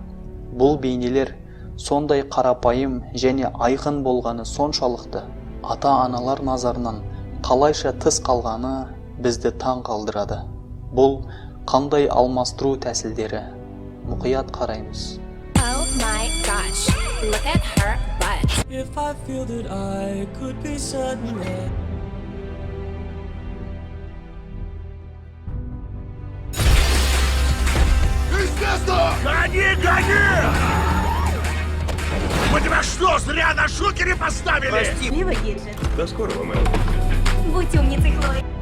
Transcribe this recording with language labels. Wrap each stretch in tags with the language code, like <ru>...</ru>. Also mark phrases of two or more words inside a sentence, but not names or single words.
<kk>Бұл бейнелер сондай қарапайым және айқын болғаны соншалықты, ата-аналар назарынан қалайша тыс қалғаны бізді таң қалдырады. Бұл қандай алмастыру тәсілдері? Мұқият қараймыз.</kk> <en>Oh my gosh, look at her butt. If I feel that I could be certain that</en> <ru>Гони, гони! Мы тебя что, зря на шухере поставили? Прости. Не выдержит. До скорого, Мэл. Будь умницей, Хлоя.</ru>